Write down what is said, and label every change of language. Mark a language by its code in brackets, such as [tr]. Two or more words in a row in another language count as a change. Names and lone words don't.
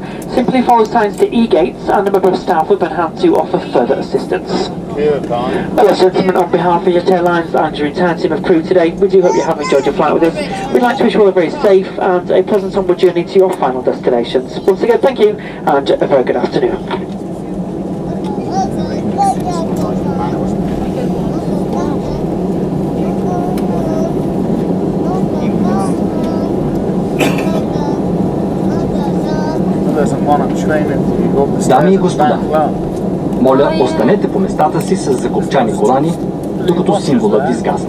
[en] Simply follow signs to e-gates and a member of staff will be on hand to offer further assistance. Well, gentlemen, on behalf of Easyjet Airlines and your entire team of crew today, we do hope you have enjoyed your flight with us. We'd like to wish you all a very safe and a pleasant onward journey to your final destinations. Once again, thank you and a very good afternoon. [bg] Дами и господа, моля, останете по местата си с закопчани колани, докато символът изгасне.